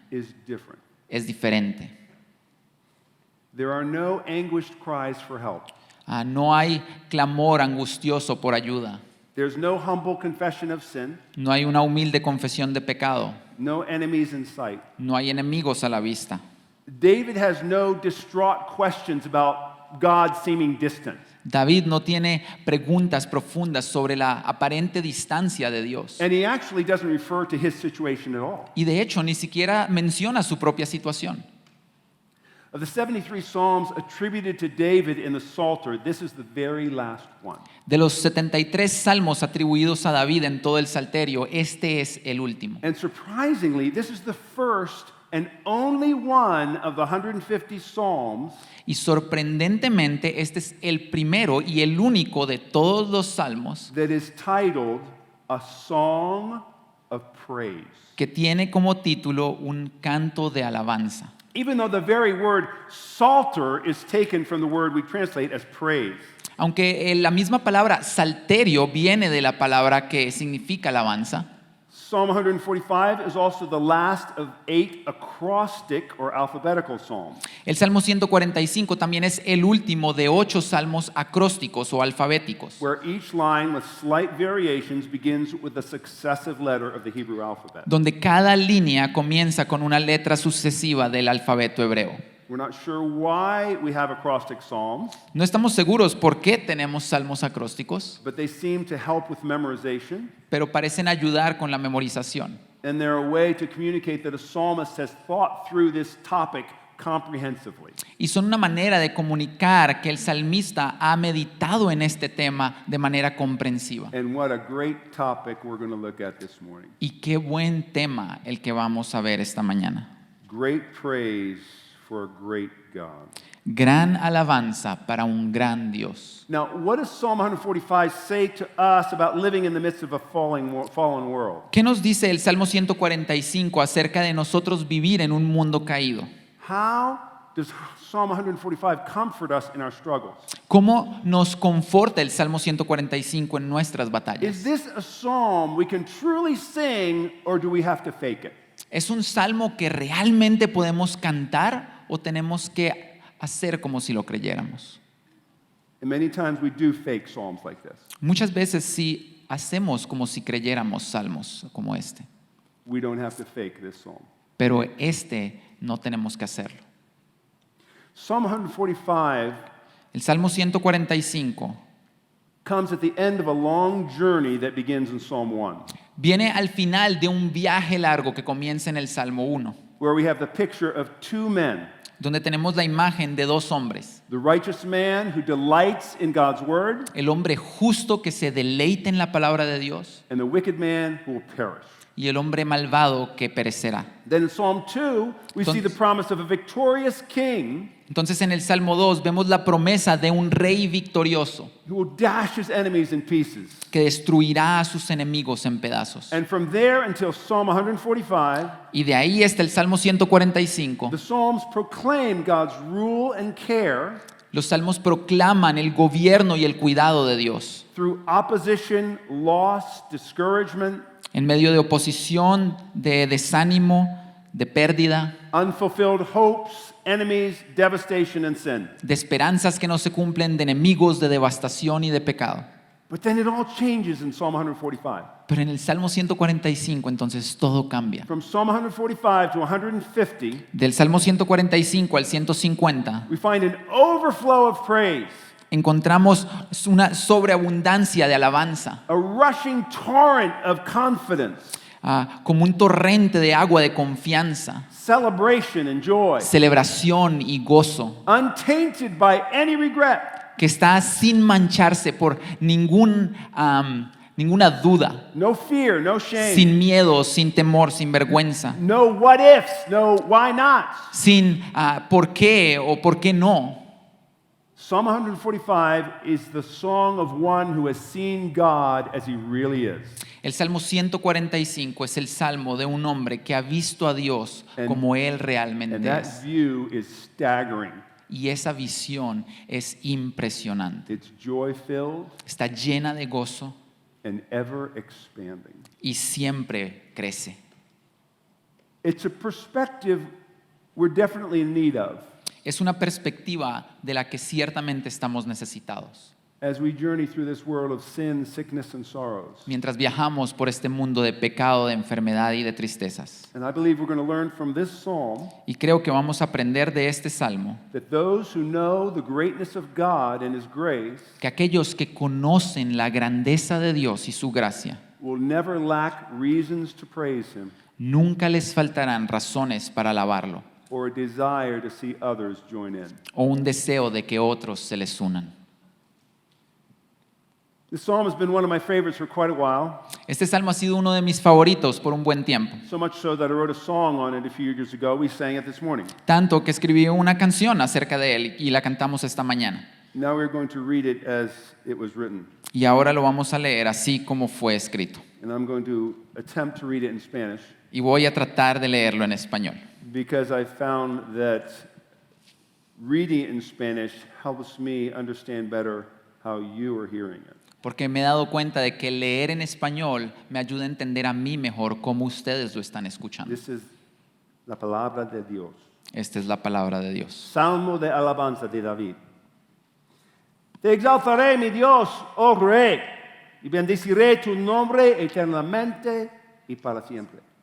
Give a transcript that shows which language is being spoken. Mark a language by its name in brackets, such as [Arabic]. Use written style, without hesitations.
[English] is different. [Spanish] es diferente. [English] There are no anguished cries for help. [Spanish] No hay clamor angustioso por ayuda. [English] There's no humble confession of sin, [Spanish] No hay una humilde confesión de pecado. [English] no enemies in sight. [Spanish] No hay enemigos a la vista. [English] David has no distraught questions about God seeming distant. [Spanish] David no tiene preguntas profundas sobre la aparente distancia de Dios. [English] And he actually doesn't refer to his situation at all. [Spanish] Y de hecho ni siquiera menciona su propia situación. [English] Of the 73 Psalms attributed to David in the Psalter, this is the very last one. [Spanish] De los 73 salmos atribuidos a David en todo el Salterio, este es el último. [English] And surprisingly, this is the first and only one of the 150 Psalms [Spanish] Y sorprendentemente, este es el primero y el único de todos los salmos [English] that is titled A Song of Praise. [Spanish] que tiene como título un canto de alabanza. [English] Even though the very word psalter is taken from the word we translate as praise. [Spanish] Aunque la misma palabra salterio viene de la palabra que significa alabanza, [English] Psalm 145 is also the last of 8 acrostic or alphabetical psalms. [Spanish] El Salmo 145 también es el último de 8 salmos acrósticos o alfabéticos, [English] Where each line with slight variations begins with a successive letter of the Hebrew alphabet. [Spanish] donde cada línea comienza con una letra sucesiva del alfabeto hebreo. [English] We're not sure why we have acrostic psalms, [Spanish] No estamos seguros por qué tenemos salmos acrósticos, [English] but they seem to help with memorization, [Spanish] pero parecen ayudar con la memorización. [English] and they're a way to communicate that a psalmist has thought through this topic comprehensively. [Spanish] Y son una manera de comunicar que el salmista ha meditado en este tema de manera comprensiva. [English] And what a great topic we're going to look at this morning. [Spanish] Y qué buen tema el que vamos a ver esta mañana. [English] Great praise for a great God. [Spanish] Gran alabanza para un gran Dios. [English] Now, what does Psalm 145 say to us about living in the midst of a fallen world? [Spanish] ¿Qué nos dice el Salmo 145 acerca de nosotros vivir en un mundo caído? [English] How does Psalm 145 comfort us in our struggles? [Spanish] ¿Cómo nos conforta el Salmo 145 en nuestras batallas? [English] Is this a psalm we can truly sing, or do we have to fake it? [Spanish] ¿Es un salmo que realmente podemos cantar o tenemos que hacer como si lo creyéramos? [English] And many times we do fake psalms like this. [Spanish] Muchas veces sí hacemos como si creyéramos salmos como este, [English] We don't have to fake this psalm. [Spanish] pero este no tenemos que hacerlo. [English] Psalm 145 [Spanish] El Salmo 145 [English] comes at the end of a long journey that begins in Psalm 1, [Spanish] viene al final de un viaje largo que comienza en el Salmo 1, [English] where we have the picture of 2 men, [Spanish] donde tenemos la imagen de 2 hombres. [English] the righteous man who delights in God's word, [Spanish] El hombre justo que se deleita en la palabra de Dios [English] and the wicked man who will perish. [Spanish] y el hombre malvado que perecerá. [English] Then in Psalm 2, we see the promise of a victorious king [Spanish] Entonces en el Salmo 2 vemos la promesa de un rey victorioso [English] who will dash his enemies in pieces. [Spanish] que destruirá a sus enemigos en pedazos. [English] And from there until Psalm 145, [Spanish] Y de ahí hasta el Salmo 145, [English] the Psalms proclaim God's rule and care [Spanish] los salmos proclaman el gobierno y el cuidado de Dios. [English] through opposition, loss, discouragement, [Spanish] En medio de oposición, de desánimo, de pérdida, [English] unfulfilled hopes, enemies, devastation, and sin. [Spanish] de esperanzas que no se cumplen, de enemigos, de devastación y de pecado. [English] But then it all changes in Psalm 145. [Spanish] Pero en el Salmo 145 entonces todo cambia. [English] From Psalm 145 to 150, [Spanish] Del Salmo 145 al 150 [English] we find an overflow of praise, [Spanish] encontramos una sobreabundancia de alabanza, [English] a rushing torrent of confidence, [Spanish] como un torrente de agua de confianza, [English] celebration and joy, [Spanish] celebración y gozo, [English] untainted by any regret, [Spanish] que está sin mancharse por ninguna duda, [English] no fear, no shame, [Spanish] sin miedo, sin temor, sin vergüenza, [English] no what ifs, no why not. [Spanish] sin por qué o por qué no. [English] Psalm 145 is the song of one who has seen God as he really is. [Spanish] El Salmo 145 es el salmo de un hombre que ha visto a Dios [English] And- [Spanish] como Él [English] And [Spanish] realmente [English] that [Spanish] es. [English] view is staggering. [Spanish] Y esa visión es impresionante. [English] It's joy-filled [Spanish] Está llena de gozo [English] and ever expanding. [Spanish] y siempre crece. [English] It's a perspective we're definitely in need of [Spanish] Es una perspectiva de la que ciertamente estamos necesitados. [English] as we journey through this world of sin, sickness, and sorrows. [Spanish] Mientras viajamos por este mundo de pecado, de enfermedad y de tristezas. [English] And I believe we're going to learn from this psalm [Spanish] Y creo que vamos a aprender de este salmo [English] that those who know the greatness of God and His grace [Spanish] que aquellos que conocen la grandeza de Dios y su gracia, [English] will never lack reasons to praise Him [Spanish] nunca les faltarán razones para alabarlo [English] or a desire to see others join in. [Spanish] o un deseo de que otros se les unan. [English] This psalm has been one of my favorites for quite a while, [Spanish] Este salmo ha sido uno de mis favoritos por un buen tiempo, [English] so much so that I wrote a song on it a few years ago. We sang it this morning. [Spanish] tanto que escribí una canción acerca de él y la cantamos esta mañana. [English] Now we're going to read it as it was written. [Spanish] Y ahora lo vamos a leer así como fue escrito. [English] And I'm going to attempt to read it in Spanish [Spanish] Y voy a tratar de leerlo en español, [English] because I found that reading it in Spanish helps me understand better how you are hearing it. [Spanish] Porque me he dado cuenta de que leer en español me ayuda a entender a mí mejor cómo ustedes lo están escuchando. [English] This is [Spanish] la palabra de Dios. Esta es la palabra de Dios. Salmo de alabanza de David. Te exaltaré, mi Dios, oh Rey, y bendeciré tu nombre eternamente y para siempre.